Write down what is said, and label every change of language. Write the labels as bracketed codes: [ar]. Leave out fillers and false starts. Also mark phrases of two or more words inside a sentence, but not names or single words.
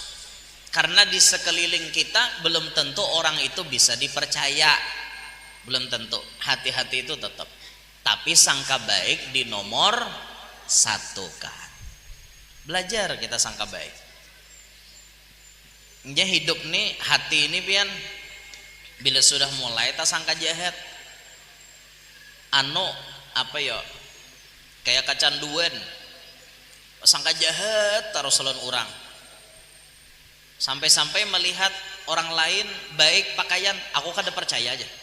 [id] Karena di sekeliling kita belum tentu orang itu bisa dipercaya, belum tentu. Hati-hati itu tetap. Tapi sangka baik di nomor satu kan. Belajar kita sangka baik. Ya hidup nih, hati ini pian bila sudah mulai tak sangka jahat, apa ya, kayak kecanduan sangka jahat terus lawan orang, sampai-sampai melihat orang lain baik pakaian, aku kada percaya aja.